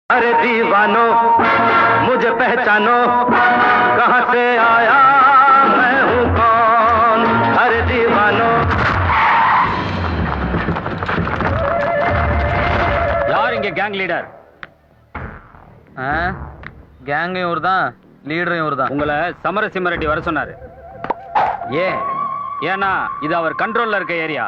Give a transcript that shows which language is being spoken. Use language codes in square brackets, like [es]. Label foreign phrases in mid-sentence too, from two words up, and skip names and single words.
[hi] अरे दीवानो मुझे पहचानो कहां से आया मैं हूं कौन अरे दीवानो [ta] யார் இங்க [en] gang leader? [ta] கேங்கும் இவர் தான், லீடரும் இவர் தான். உங்களை சமரசிம்ம ரெட்டி வர சொன்னாரு. ஏன்? ஏன்னா இது அவர் கண்ட்ரோல்ல இருக்க ஏரியா.